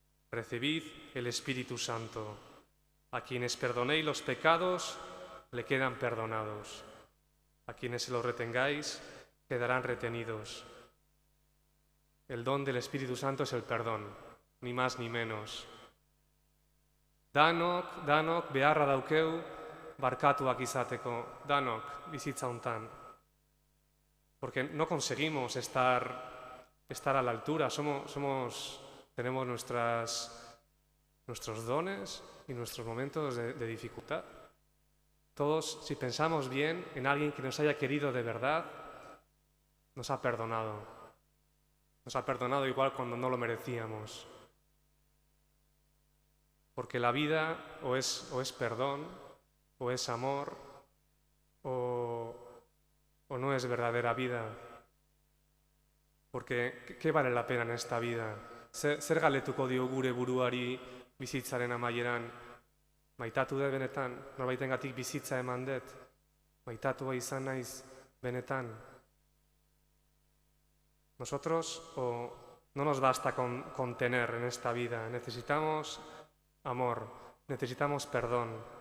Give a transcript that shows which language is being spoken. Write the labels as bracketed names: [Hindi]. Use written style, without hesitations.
[Spanish] Recibid el Espíritu Santo. A quienes perdonéis los pecados, le quedan perdonados. A quienes se los retengáis, quedarán retenidos. El don del Espíritu Santo es el perdón, ni más ni menos. [Basque] Danok beharra daukeu barkatuak izateko, danok bizitza hontan. [Spanish] Porque no conseguimos estar a la altura, tenemos nuestros dones y nuestros momentos de dificultad. Todos, si pensamos bien en alguien que nos haya querido de verdad, nos ha perdonado. Nos ha perdonado igual cuando no lo merecíamos. Porque la vida o es perdón, o es amor, o no es verdadera vida. Porque, ¿qué vale la pena en esta vida? [Basque] Zer galetuko dio gure buruari bizitzaren amaieran? Maitatu dut benetan, norbaitengatik bizitza eman dut? Maitatua izan naiz benetan? [Spanish] Nosotros no nos basta con tener en esta vida, necesitamos amor, necesitamos perdón.